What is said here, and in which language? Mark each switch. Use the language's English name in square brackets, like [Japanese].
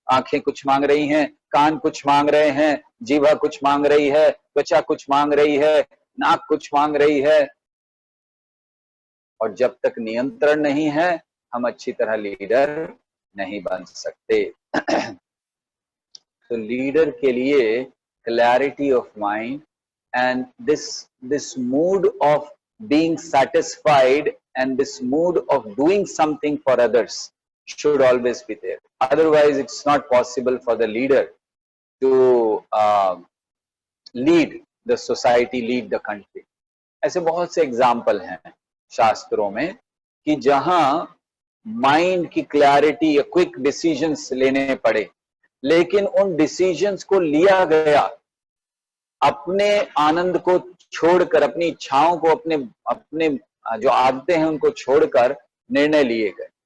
[Hindi] आंखें कुछ मांग रही हैं, कान कुछ मांग रहे हैं, जीवा कुछ मांग रही है, त्वचा कुछ मांग रही है, नाक कुछ मांग रही है, और जब तक नियंत्रण नहीं है हम अच्छी तरह लीडर नहीं बन सकते। तो लीडर के लिए [English] Clarity of mind and this mood of being satisfied and this mood of doing something for others should always be there. Otherwise it's not possible for the leader to lead the society, lead the country. [Hindi] ऐसे बहुत से example हैं शास्त्रों में कि जहां mind की clarity या क्विक डिसीजंस लेने पड़े, लेकिन उन डिसीजंस को लिया गया अपने आनंद को छोड़कर, अपनी इच्छाओं को, अपने अपने जो आदतें हैं उनको छोड़कर निर्णय लिए गए।